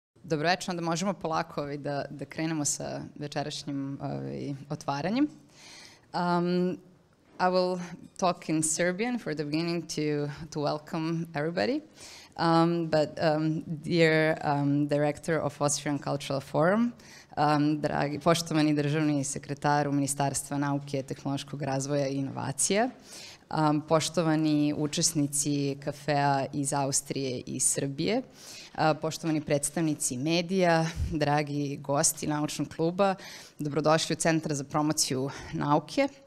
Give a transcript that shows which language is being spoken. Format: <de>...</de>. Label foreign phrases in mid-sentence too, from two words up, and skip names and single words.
<sr>Dobroveče, onda možemo polako da krenemo sa večerašnjim otvaranjem.</sr> <en>I will talk in Serbian for the beginning to welcome everybody. Dear Director of Austrian Cultural Forum,</en> <sr>dragi poštovani državni sekretaru Ministarstva nauke, tehnološkog razvoja i inovacija, poštovani učesnici kafea iz Austrije i Srbije, poštovani predstavnici medija, dragi gosti naučnog kluba, dobrodošli u Centar za promociju nauke.</sr>